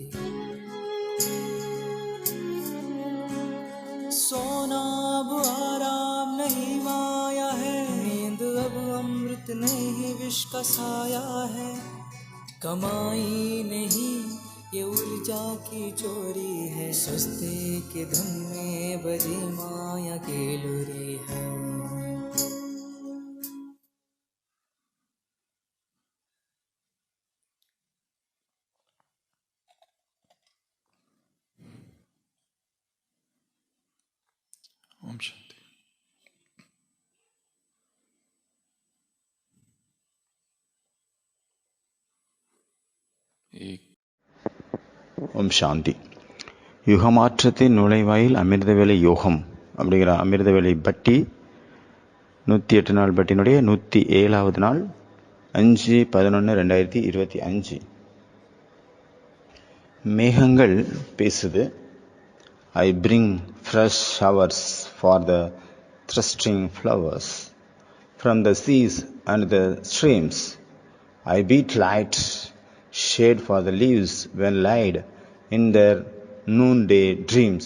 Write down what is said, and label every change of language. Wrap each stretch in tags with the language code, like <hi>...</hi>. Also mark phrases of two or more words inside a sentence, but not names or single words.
<hi>सोना अब आराम नहीं माया है नींद अब अमृत नहीं विष का साया है कमाई नहीं ये ऊर्जा की चोरी है सस्ते के धुन में बजी माया की लुरी है ओम शांति।</hi> <ta>ஓம் சாந்தி. யுகமாற்றத்தின் நுழைவாயில் அமிர்தவேலை யோகம் அப்படிங்கிற அமிர்தவேலை பட்டி 108 நாள் பட்டினுடைய 107வது நாள் 5/11/2025. மேகங்கள் பேசுது.</ta> <en>I bring fresh showers for the thirsting flowers. From the seas and the streams, I beat light shade for the leaves when laid in their noonday dreams.</en>